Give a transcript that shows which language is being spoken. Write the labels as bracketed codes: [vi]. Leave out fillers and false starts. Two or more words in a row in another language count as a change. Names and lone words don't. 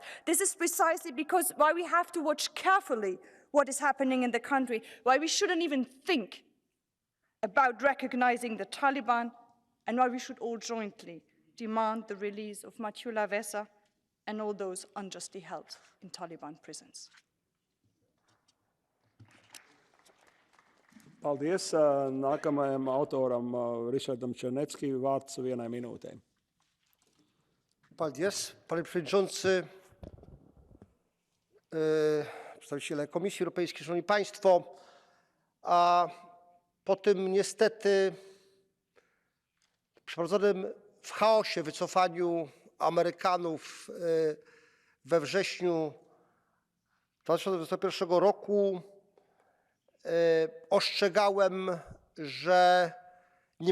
[en] This is precisely why we have to watch carefully what is happening in the country, why we shouldn't even think about recognizing the Taliban, and why we should all jointly demand the release of Matiullah Wesa and all those unjustly held in Taliban prisons. [lv] Paldies. Nākamajam autoram Ryszardam Czarnecki vārds 1 minūtē. Paldies, [pl] panie przewodniczący, przedstawiciele Komisji Europejskiej, szanowni państwo. A po tym niestety przeprowadzonym w chaosie wycofaniu Amerykanów we wrześniu 2021 roku ostrzegałem, że nie